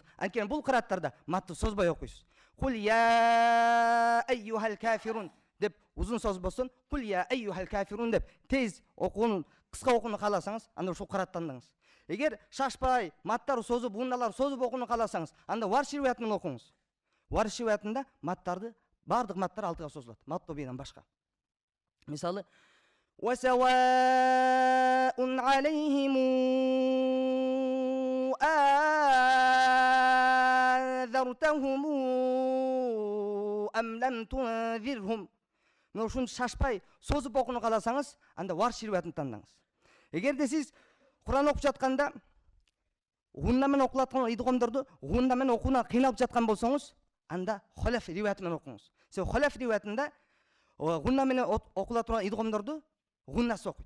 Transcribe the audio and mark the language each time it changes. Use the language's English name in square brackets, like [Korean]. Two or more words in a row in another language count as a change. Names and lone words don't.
[Kyrgyz] Анткени бул кыраттарда матты созбой окуйсуз. [Arabic] قل يا أيها الكافرون [Kyrgyz] деп узун соз болсун, [Arabic] قل يا أيها الكافرون [Kyrgyz] деп тез окууну, кыска окууну кааласаңыз, анда ушул кыратты тандаңыз. Эгер шашпай, маттар созуп, ундалар созуп окууну кааласаңыз, анда Варш риваят менен окуңуз. Варш риваятында маттарды, бардык маттар 6га созулат, матто бейден башка. Мисалы, [Arabic] وسواء عليهم أنذرتهم أم لم تنذرهم. [Kyrgyz] Мына ушуну шашпай созуп окууну кааласаңыз, анда Варш риwayатын тандаңыз. Эгерде сиз Куран окуп жатканда гунна менен окулаткан идгомдорду гунна менен окууна кыйналып жаткан болсоңуз, анда Халаф риwayаты менен окуңуз. Себеби Халаф риwayатында гунна менен окула турган идгомдорду гуннасы окуйт.